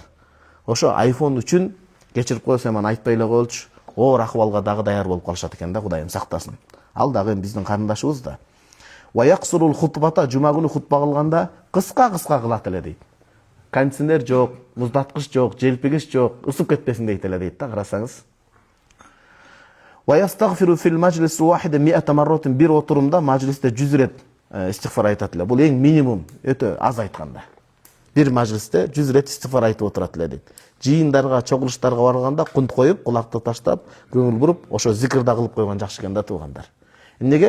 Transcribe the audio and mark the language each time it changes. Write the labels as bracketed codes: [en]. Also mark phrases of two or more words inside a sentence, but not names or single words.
[ky] Ошо айфон үчүн кечирип койсо эми айтпай эле коелучу, оор акыбалга дагы даяр болуп калышат экен да, Кудайым сактасын. Ал дагы биздин карындашыбыз да. [ar] ويقصر الخطبة, [ky] жума күнү хутба кылганда кыска кылат эле дейт. Кондиционер жок, муздаткыч жок, желпигич жок, ысып кетпесин дейт эле дейт да, карасаңыз. [ar] ويستغفر في المجلس الواحد 100 مرة, [ky] бир отурумда мажлисте 100 рет истигфар айтат эле. Бул эң минимум, өтө аз айтканда. Бир мажлисте 100 рет истигфар айтып отурат эле дейт. Жыйындарга, чогулуштарга барганда кунт коюп, кулакты таштап, көңүл буруп, ошо зикирда кылып койгон жакшы экен да, туугандар. Эмнеге?